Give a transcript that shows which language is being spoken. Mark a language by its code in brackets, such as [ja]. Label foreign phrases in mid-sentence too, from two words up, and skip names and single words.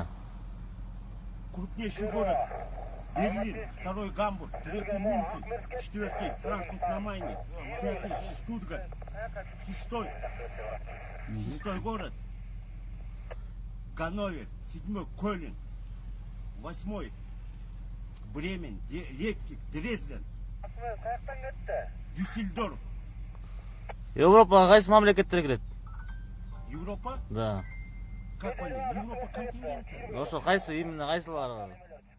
[ru] Крупнейший город Берлин, второй Гамбург, третий Мюнхен, четвертый Франкфурт на Майне, пятый Штутгарт, шестой город Ганновер, седьмой Кёльн, восьмой Бремен, Лейпциг, Дрезден, Дюссельдорф. [kk] Европаға қайсы мамлекеттер кіреді? Европа? [ru] Да. Как понять? Европа континент. [kk] Осы қайсы, именно қайсылары?